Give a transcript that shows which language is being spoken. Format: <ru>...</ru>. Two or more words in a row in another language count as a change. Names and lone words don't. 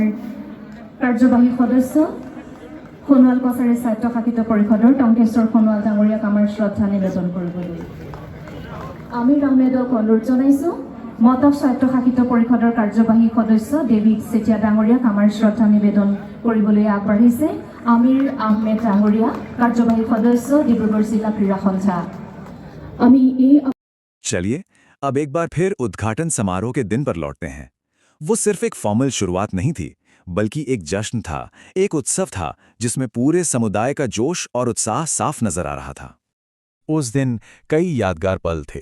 <as>কাৰ্যবাহী সদস্য সোণোৱাল কছাৰী স্বায়ত্তশাসিত পৰিষদৰ টংকেশ্বৰ সোণোৱাল ডাঙৰীয়াক আমাৰ শ্ৰদ্ধা নিবেদন কৰিবলৈ আমিৰ আহমেদক অনুৰোধ জনাইছোঁ মটক স্বায়ত্তশাসিত পৰিষদৰ কাৰ্যবাহী সদস্য ডেভিড চেতিয়া ডাঙৰীয়াক আমাৰ শ্ৰদ্ধা নিবেদন কৰিবলৈ আগবাঢ়িছে আমিৰ আহমেদ ডাঙৰীয়া কাৰ্যবাহী সদস্য ডিব্ৰুগড় জিলা ক্ৰীড়া সন্থা আমি এই</as> <hi>चलिए अब एक बार फिर उद्घाटन समारोह के दिन पर लौटते हैं। वो सिर्फ एक फॉर्मल शुरुआत नहीं थी, बल्कि एक जश्न था, एक उत्सव था जिसमें पूरे समुदाय का जोश और उत्साह साफ नजर आ रहा था। उस दिन कई यादगार पल थे।</hi>